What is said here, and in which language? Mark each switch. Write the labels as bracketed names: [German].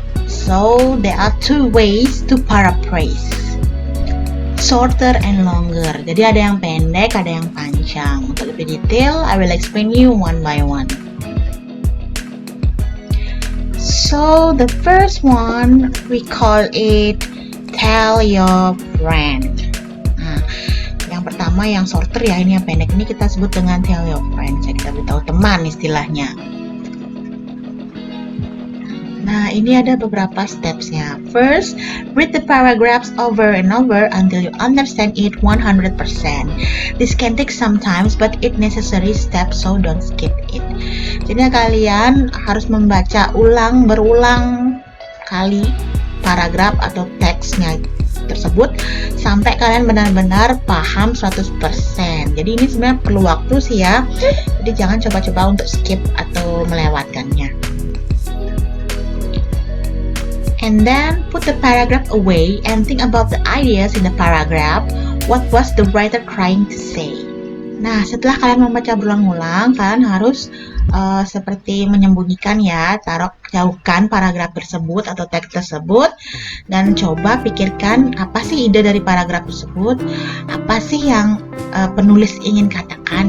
[English] So, there are two ways to paraphrase. Shorter and longer. [Indonesian] Jadi ada yang pendek, ada yang panjang. Untuk lebih detail, [English] I will explain you one by one. So the first one we call it tell your friend. [Indonesian] Nah, yang pertama yang shorter ya, ini yang pendek, ini kita sebut dengan tell your friend. Saya kita beritahu teman istilahnya. Nah, ini ada beberapa stepsnya. [English] First, read the paragraphs over and over until you understand it 100%. This can take some time, but it necessary step, so don't skip it. [Indonesian] Jadi kalian harus membaca berulang kali paragraf atau teksnya tersebut sampai kalian benar-benar paham 100%. Jadi ini sebenarnya perlu waktu sih ya. Jadi jangan coba-coba untuk skip atau melewatkannya. [English] And then put the paragraph away and think about the ideas in the paragraph. What was the writer trying to say? [Indonesian] Nah, setelah kalian membaca berulang-ulang, kalian harus seperti menyembunyikan ya, jauhkan paragraf tersebut atau teks tersebut, dan coba pikirkan apa sih ide dari paragraf tersebut, apa sih yang penulis ingin katakan.